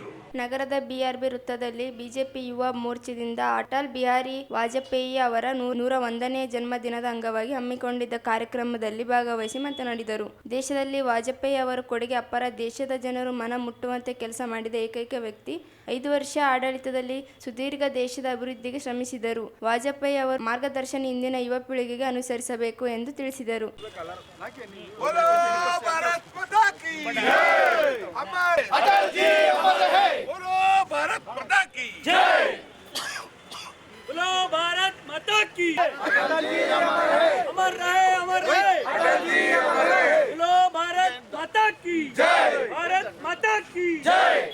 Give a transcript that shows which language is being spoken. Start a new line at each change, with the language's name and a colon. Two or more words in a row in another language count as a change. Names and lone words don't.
Kannada: ನಗರದ BRB ವೃತ್ತದಲ್ಲಿ ಬಿಜೆಪಿ ಯುವ ಮೋರ್ಚಾದಿಂದ ಅಟಲ್ ಬಿಹಾರಿ ವಾಜಪೇಯಿ ಅವರ 101ನೇ ಜನ್ಮದಿನದ ಅಂಗವಾಗಿ ಹಮ್ಮಿಕೊಂಡಿದ್ದ ಕಾರ್ಯಕ್ರಮದಲ್ಲಿ ಭಾಗವಹಿಸಿ ಮಾತನಾಡಿದರು. ದೇಶದಲ್ಲಿ ವಾಜಪೇಯಿ ಅವರ ಕೊಡುಗೆ ಅಪಾರ. ದೇಶದ ಜನರು ಮನ ಮುಟ್ಟುವಂತೆ ಕೆಲಸ ಮಾಡಿದ ಏಕೈಕ ವ್ಯಕ್ತಿ. 5 ವರ್ಷ ಆಡಳಿತದಲ್ಲಿ ಸುದೀರ್ಘ ದೇಶದ ಅಭಿವೃದ್ಧಿಗೆ ಶ್ರಮಿಸಿದರು. ವಾಜಪೇಯಿ ಅವರ ಮಾರ್ಗದರ್ಶನ ಇಂದಿನ ಯುವ ಪೀಳಿಗೆಗೆ ಅನುಸರಿಸಬೇಕು ಎಂದು ತಿಳಿಸಿದರು.
Hindi: भारत माता की जय, बोलो भारत माता की, अटल जी अमर है, अमर रहे, अमर रहे, अटल जी अमर है, बोलो भारत माता की जय, भारत माता की जय,